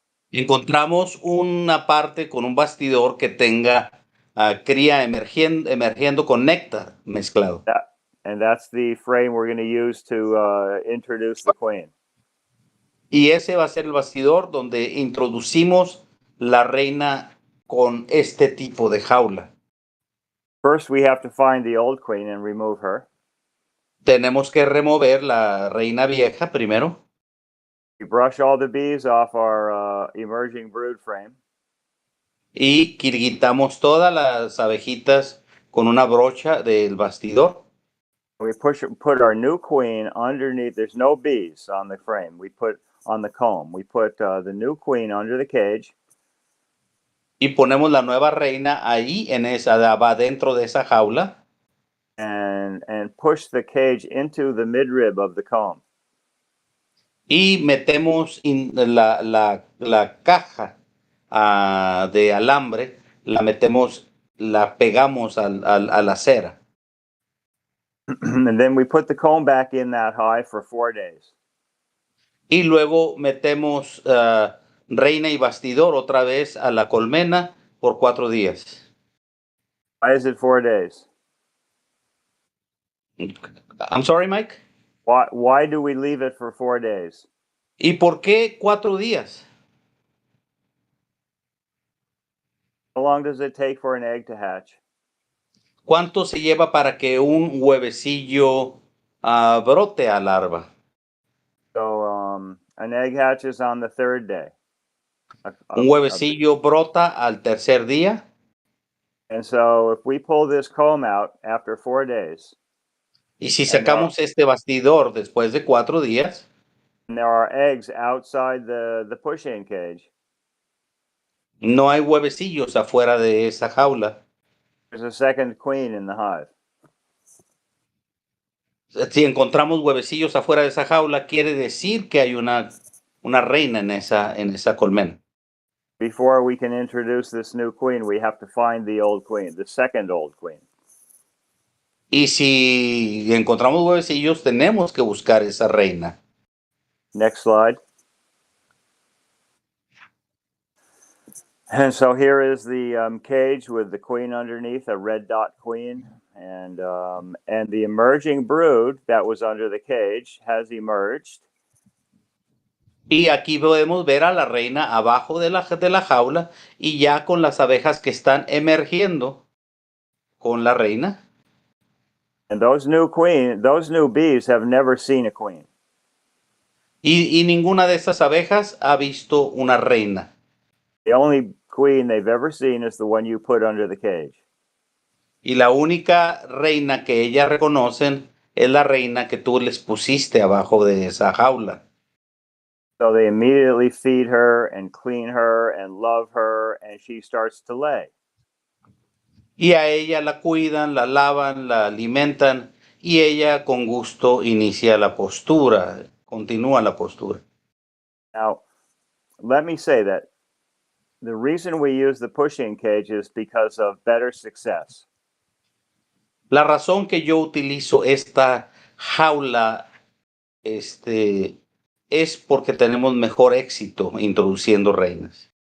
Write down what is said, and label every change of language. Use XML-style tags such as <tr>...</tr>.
<es>Encontramos una parte con un bastidor que tenga cría emergiendo con néctar mezclado.</es> <en>And that's the frame we're going to use to introduce the queen.</en> <es>Y ese va a ser el bastidor donde introducimos la reina con este tipo de jaula.</es> <en>First, we have to find the old queen and remove her.</en> <es>Tenemos que remover la reina vieja primero.</es> <en>We brush all the bees off our emerging brood frame.</en> <es>Y quitamos todas las abejitas con una brocha del bastidor.</es> <en>We put our new queen underneath. There's no bees on the frame. We put on the comb. We put the new queen under the cage.</en> <es>Y ponemos la nueva reina ahí va dentro de esa jaula.</es> <en>And push the cage into the midrib of the comb.</en> <es>Y metemos la caja de alambre, la pegamos a la cera.</es> <en>And then we put the comb back in that hive for 4 days.</en> <es>Y luego metemos reina y bastidor otra vez a la colmena por 4 días.</es> <en>Why is it 4 days? I'm sorry, Mike. Why do we leave it for 4 days?</en> <es>¿Y por qué 4 días?</es> <en>How long does it take for an egg to hatch?</en> <es>¿Cuánto se lleva para que un huevecillo brote a larva?</es> <en>So an egg hatches on the 3rd day.</en> <es>Un huevecillo brota al tercer día.</es> <en>And so if we pull this comb out after 4 days,</en> <es>Y si sacamos este bastidor después de 4 días,</es> <en>and there are eggs outside the push-in cage,</en> <es>no hay huevecillos afuera de esa jaula.</es> <en>there's a second queen in the hive.</en> <es>Si encontramos huevecillos afuera de esa jaula, quiere decir que hay una reina en esa colmena.</es> <en>Before we can introduce this new queen, we have to find the old queen, the second old queen.</en> <es>Y si encontramos huevecillos, tenemos que buscar esa reina.</es> <en>Next slide. And so here is the cage with the queen underneath, a red dot queen, and the emerging brood that was under the cage has emerged.</en> <es>Y aquí podemos ver a la reina abajo de la jaula y ya con las abejas que están emergiendo con la reina.</es> <en>And those new bees have never seen a queen.</en> <es>Y ninguna de estas abejas ha visto una reina.</es> <en>The only queen they've ever seen is the one you put under the cage.</en> <es>Y la única reina que ellas reconocen es la reina que tú les pusiste abajo de esa jaula.</es> <en>So they immediately feed her and clean her and love her, and she starts to lay.</en> <es>Y a ella la cuidan, la lavan, la alimentan y ella con gusto inicia la postura, continúa la postura.</es> <en>Now, let me say that the reason we use the pushing cage is because of better success.</en> <es>La razón que yo utilizo esta jaula es porque tenemos mejor éxito introduciendo reinas.</es>